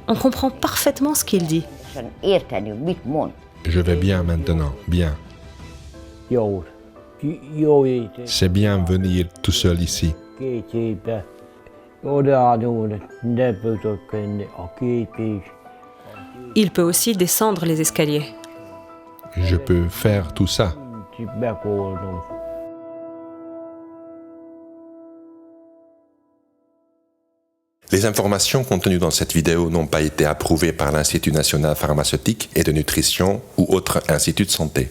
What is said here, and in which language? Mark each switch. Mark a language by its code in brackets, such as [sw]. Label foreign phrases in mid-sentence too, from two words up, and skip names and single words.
[fr] On comprend parfaitement ce qu'il dit. [hu] Érteni, mit mond. [fr] Je vais bien maintenant, bien. [hu] Jó. Jó étel. [fr] C'est bien venir tout seul ici. [hu] 2 hétbe odaadul, ne tudok menni a képés. [fr] Il peut aussi descendre les escaliers. Je peux faire tout ça. [hu] Megoldom. [fr] Les informations contenues dans cette vidéo n'ont pas été approuvées par l'Institut national pharmaceutique et de nutrition ou autre institut de santé.